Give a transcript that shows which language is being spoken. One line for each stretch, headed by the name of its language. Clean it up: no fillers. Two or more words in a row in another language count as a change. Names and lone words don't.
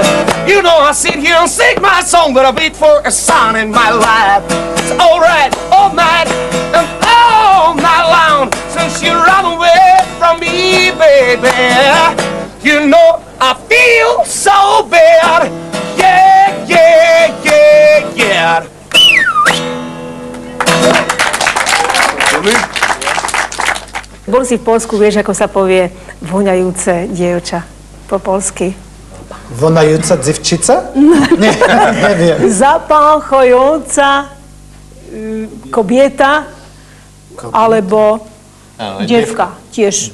English: You know I sit here and sing my song, but I wait for a sign in my life. It's alright, all night and all night long. Since you run away from me, baby, you know I feel so bad. Yeah, yeah, yeah, yeah.
Slovak: Bol si v Poľsku, vieš, ako sa povie voňajúce dievča po polsky? Vonajúca dzivčica? Nie, neviem. Zapáchajúca kobieta, alebo devka tiež.